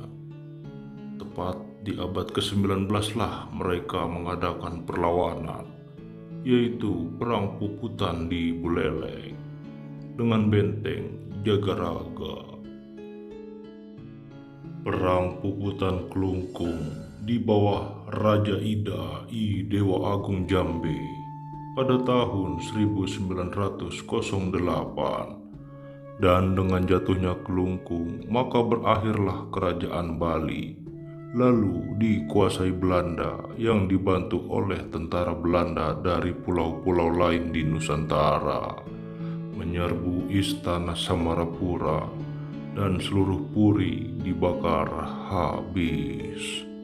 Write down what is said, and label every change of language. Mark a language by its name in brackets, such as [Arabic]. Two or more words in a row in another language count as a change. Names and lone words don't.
[Indonesian] Tepat di abad ke-19 lah mereka mengadakan perlawanan, yaitu Perang Puputan di Buleleng dengan benteng Jagaraga. Perang Puputan Klungkung di bawah Raja Ida I Dewa Agung Jambe pada tahun 1908, dan dengan jatuhnya Klungkung maka berakhirlah kerajaan Bali, lalu dikuasai Belanda yang dibantu oleh tentara Belanda dari pulau-pulau lain di Nusantara, menyerbu istana Samarapura, dan seluruh puri dibakar habis.